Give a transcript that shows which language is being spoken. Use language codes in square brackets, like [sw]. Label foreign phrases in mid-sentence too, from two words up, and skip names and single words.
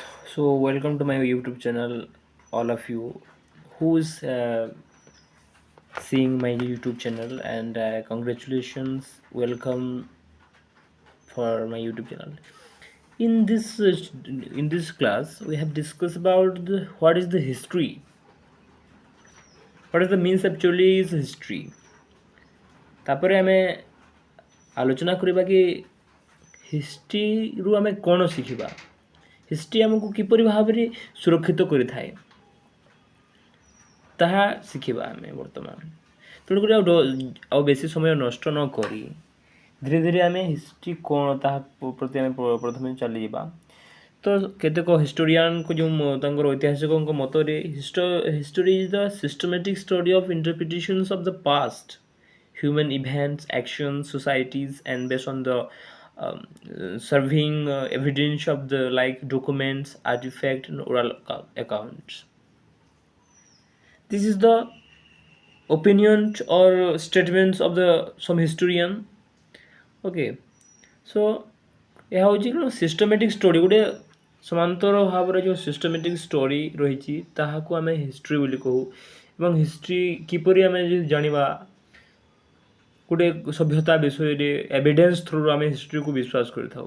[en] So, welcome to my YouTube channel, all of you who's seeing my YouTube channel, and congratulations, welcome for my YouTube channel. In this class, we have discussed about what is the history. What is the means actually is history. [or] ତାପରେ ଆମେ ଆଲୋଚନା କରିବା କି ହିଷ୍ଟ୍ରିରୁ ଆମେ କ'ଣ ଶିଖିବା, ହିଷ୍ଟ୍ରି ଆମକୁ କିପରି ଭାବରେ ସୁରକ୍ଷିତ କରିଥାଏ ତାହା ଶିଖିବା ଆମେ ବର୍ତ୍ତମାନ। ତେଣୁକରି ଆଉ ବେଶୀ ସମୟ ନଷ୍ଟ ନ କରି ଧୀରେ ଧୀରେ ଆମେ ହିଷ୍ଟ୍ରି କ'ଣ ତାହା ପ୍ରତି ଆମେ ପ୍ରଥମେ ଚାଲିଯିବା। ତ କେତେକ ହିଷ୍ଟୋରିଆନଙ୍କ ଯେଉଁ ତାଙ୍କର ଐତିହାସିକଙ୍କ ମତରେ [en] history is the systematic study of interpretations of the past human events, actions, societies, and based on the serving evidence of the like documents, artifacts, and oral accounts. This is the opinion or statements of the some historian. Okay, so [or] ଏହା ହେଉଛି କ'ଣ [en] systematic story, [or] ଗୋଟେ ସମାନ୍ତର ଭାବରେ ଯେଉଁ [en] systematic story [or] ରହିଛି ତାହାକୁ ଆମେ ହିଷ୍ଟ୍ରି ବୋଲି କହୁ। ଏବଂ ହିଷ୍ଟ୍ରି କିପରି ଆମେ ଯଦି ଜାଣିବା ଗୋଟେ ସଭ୍ୟତା ବିଷୟରେ [en] evidence through [or] ଆମେ ହିଷ୍ଟ୍ରିକୁ ବିଶ୍ୱାସ କରିଥାଉ।